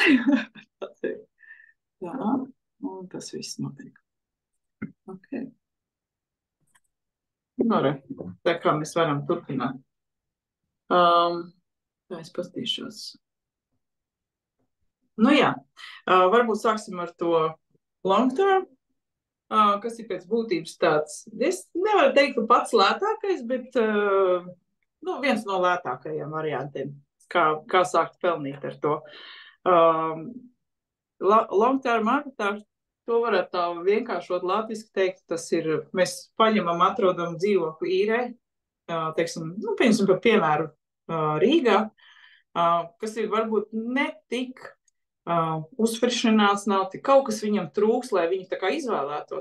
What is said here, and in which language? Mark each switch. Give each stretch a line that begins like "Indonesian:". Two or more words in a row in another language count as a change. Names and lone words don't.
Latvian: Tā. Un tas viss notiek. Ok. Tā kā mēs varam turpināt. Tā es pastīšos. Nu jā, varbūt sāksim ar to
English: long term,
Latvian: kas ir pēc būtības tāds, es nevaru teikt, ka pats lētākais, bet viens no lētākajiem variantiem, kā sākt pelnīt ar to.
English: Long term
Latvian: arbitrāžu, to varētu tā vienkāršot latviski teikt, tas ir, mēs paņemam, atrodam dzīvokli īrē, teiksim, piemēram, par piemēru Rīgā, kas ir varbūt ne tik uzfrišināts, nav tik kaut kas viņam trūks, lai viņu tā kā izvēlētos.